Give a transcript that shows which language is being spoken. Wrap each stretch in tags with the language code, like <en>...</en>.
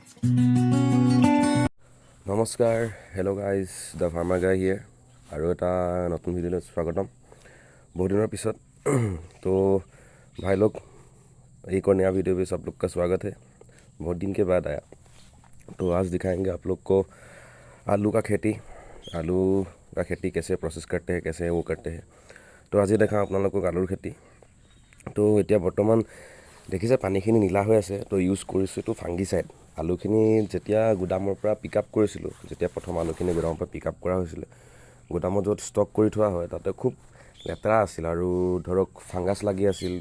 <en>নমস্কাৰ, hello' guys, the farmer guy here.</en> <as>আৰু এটা নতুন ভিডিঅ'লৈ স্বাগতম।</as> <hi>बहुत दिनों पिछत तो भाई लोग एक और नया वीडियो पे सब लोग का स्वागत है। बहुत दिन के बाद आया तो आज दिखाएंगे आप लोग को आलू का खेती। आलू का खेती कैसे प्रोसेस करते हैं, कैसे वो करते हैं। तो आज ही देखा</hi> <as>আপোনালোকক আলুৰ খেতি। তো এতিয়া বৰ্তমান দেখিছে পানীখিনি নীলা হৈ আছে। তো ইউজ কৰিছোঁ এইটো ফাংগিচাইড। আলুখিনি যেতিয়া গুদামৰ পৰা পিক আপ কৰিছিলোঁ, যেতিয়া প্ৰথম আলুখিনি গুদামৰ পৰা পিক আপ কৰা হৈছিলে, গুদামত য'ত ষ্টক কৰি থোৱা হয় তাতে খুব লেতেৰা আছিল আৰু ধৰক ফাংগাছ লাগি আছিল।</as>